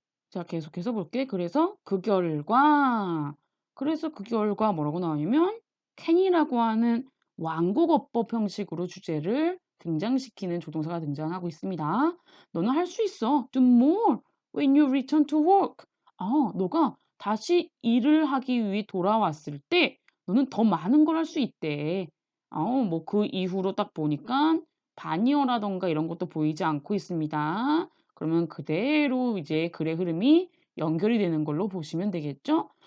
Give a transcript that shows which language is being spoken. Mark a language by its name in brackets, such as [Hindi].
[Korean] 자, 계속해서 볼게. 그래서 그 결과 뭐라고 나오냐면 can이라고 하는 완곡어법 형식으로 주제를 등장시키는 조동사가 등장하고 있습니다. 너는 할 수 있어. [English] Do more when you return to work. [Korean] 너가 다시 일을 하기 위해 돌아왔을 때 너는 더 많은 걸 할 수 있대. 뭐 그 이후로 딱 보니까 반이어라던가 이런 것도 보이지 않고 있습니다. 그러면 그대로 이제 글의 흐름이 연결이 되는 걸로 보시면 되겠죠?